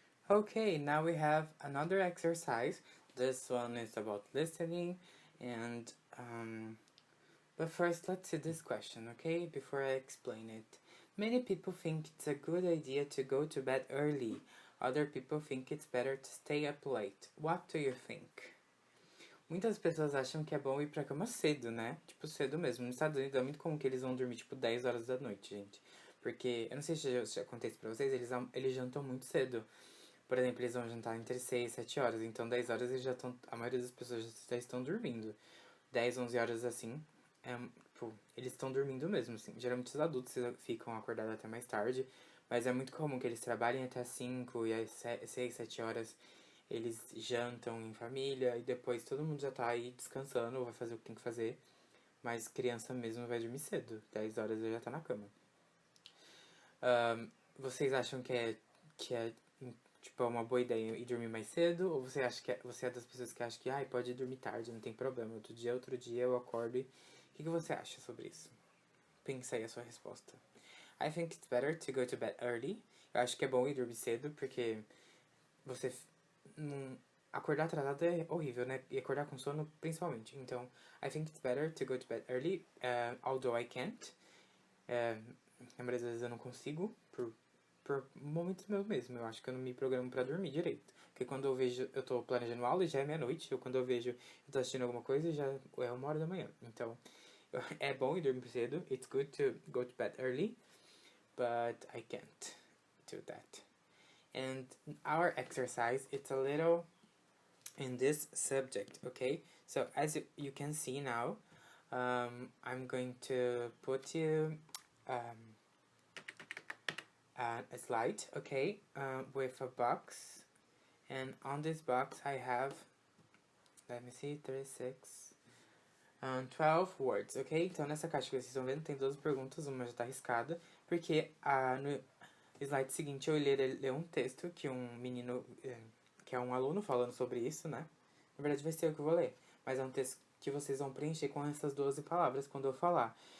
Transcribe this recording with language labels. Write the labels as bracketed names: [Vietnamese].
[English] Okay, now we have another exercise. This one is about listening and but first let's see this question, okay? Before I explain it. Many people think it's a good idea to go to bed early. Other people think it's better to stay up late. What do you think? [Portuguese] Muitas pessoas acham que é bom ir pra cama cedo, né? Tipo, cedo mesmo. Nos Estados Unidos é muito comum que eles vão dormir, tipo, 10 horas da noite, gente. Porque, eu não sei se já acontece pra vocês, eles jantam muito cedo. Por exemplo, eles vão jantar entre 6 e 7 horas. Então, 10 horas eles já estão... A maioria das pessoas já estão dormindo. 10, 11 horas, assim, tipo, eles estão dormindo mesmo, assim. Geralmente os adultos ficam acordados até mais tarde. Mas é muito comum que eles trabalhem até 5 e às 6, 7 horas eles jantam em família e depois todo mundo já tá aí descansando, vai fazer o que tem que fazer. Mas criança mesmo vai dormir cedo, 10 horas já tá na cama. Vocês acham que é tipo, uma boa ideia ir dormir mais cedo? Ou você acha você é das pessoas que acham que pode dormir tarde, não tem problema, outro dia eu acordo e... O que você acha sobre isso? Pensa aí a sua resposta. [English] I think it's better to go to bed early. [Portuguese] Eu acho que é bom ir dormir cedo, porque você acordar atrasado é horrível, né? E acordar com sono, principalmente. [English] Então, I think it's better to go to bed early, although I can't. [Portuguese] Na maioria das vezes eu não consigo, por momentos meus mesmo. Eu acho que eu não me programo pra dormir direito. Porque quando eu vejo, eu tô planejando aula e já é meia-noite. Ou quando eu vejo, eu tô assistindo alguma coisa e já é 1 hora da manhã. Então, é bom ir dormir cedo. [English] It's good to go to bed early. But I can't do that. And our exercise, it's a little in this subject, okay? So as you can see now, I'm going to put you a slide, okay, with a box, and on this box I have, let me see, 36, 12 words, ok? [Portuguese] Então nessa caixa que vocês estão vendo tem 12 perguntas, uma já está riscada, porque no slide seguinte eu irei ler um texto que um menino, que é um aluno falando sobre isso, né? Na verdade vai ser eu que vou ler, mas é um texto que vocês vão preencher com essas 12 palavras quando eu falar.